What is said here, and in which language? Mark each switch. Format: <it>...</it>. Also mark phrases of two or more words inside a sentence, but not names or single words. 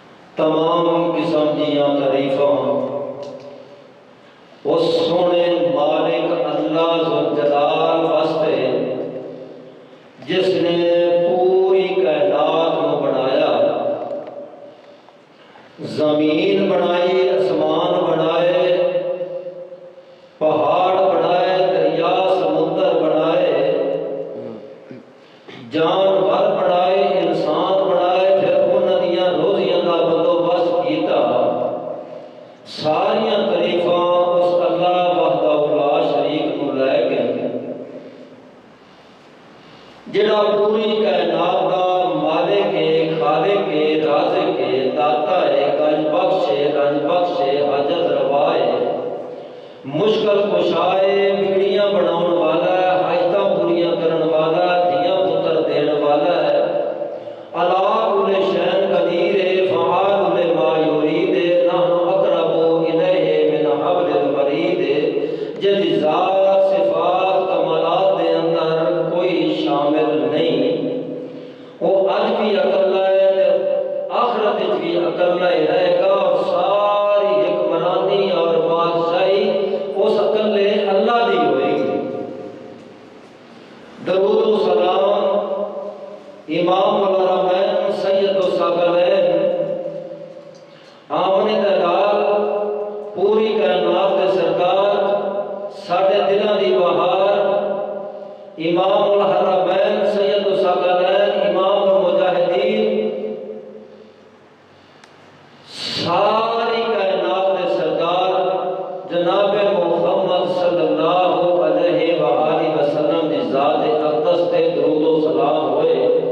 <pa>تمام قسم دیاں تعریفاں اس سونے مالک اللہ ذوالجلال واسطے جس نے پوری کائنات کو بنایا، زمین بنائی، آسمان بنائے، پہاڑ بنائے، دریا سمندر بنائے، جانور بنائے، انسان بنائے، پھر انہاں دیاں روزیاں دا بندوبست کیتا۔ ساریاں تعریفاں اس اللہ</pa> <ar>وحدہ لا شریک</ar> <pa>کو لے کے جڑا پوری کائنات دا مالک ہے، خالق ہے، رازق ہے، داتا ہے، گنج بخش ہے، رنج بخش ہے، حاجت روا ہے، مشکل کشا ہے، بگڑیاں بناؤن والا ہے، حاجتاں پوریاں کرن والا ہے، دھیاں پتر دین والا ہے،</pa> <ar>علی کل شیء قدیر</ar> <pa>ہے،</pa> <ar>فعال لما یرید</ar> <pa>ہے،</pa> <ar>نحن اقرب الیہ من حبل الورید</ar> <pa>ہے، جدی ذات صفات کمالات دے اندر کوئی شامل نہیں، وہ اج بھی اکلا ہے، آخرت وچ بھی اکلا ہی رہے گا، اور ساری حکمرانی اور بادشاہی اس اکلے اللہ دی ہوئے گی۔ درود و سلام</pa> <ar>امام الحرمین سید الثقلین</ar> <pa>آمنے دلال پوری کائنات کے سرکار ساڈے دلاں دی بہار</pa> <ar>امام الحرمین سید الثقلین امام المجاہدین</ar> <pa>ساری کائنات کے سرکار جناب محمد</pa> <ar>صلی اللہ علیہ وآلہ وسلم</ar> <pa>دی ذات اقدس تے درود و سلام ہوئے۔</pa>